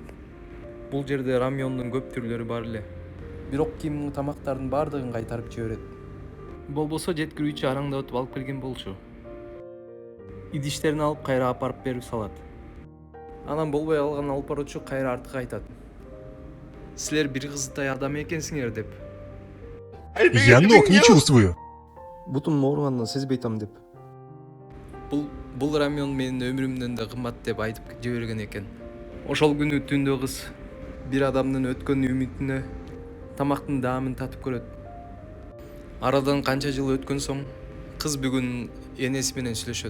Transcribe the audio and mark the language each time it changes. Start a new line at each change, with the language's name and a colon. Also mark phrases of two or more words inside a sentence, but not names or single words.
Kyrgyz: Бул жерде Рамиондун көп түрлөрү бар эле. Бирок Кимдин тамактарынын баардыгын кайтарып жиберет. Болбосо жеткирүүчү араңдатып алып келген болчу. Идиштерин алып кайра апарып берип салат. Анан болбой калган алып баруучу кайра артка айтат. Силер бир кыздай адам экенсиңер деп.
Russian: Я ног не чувствую.
Kyrgyz: Бутум ооругандан сезбей атам деп. Бул Рамион менин өмүрүмдөн да кымбат деп айтып жиберген экен. Ошол күнү түндө кыз бир адамдын өткөн үмүтүнө тамактын даамын татып көрөт. Арадан канча жыл өткөн соң кыз бүгүн энеси менен сүйлөшөт.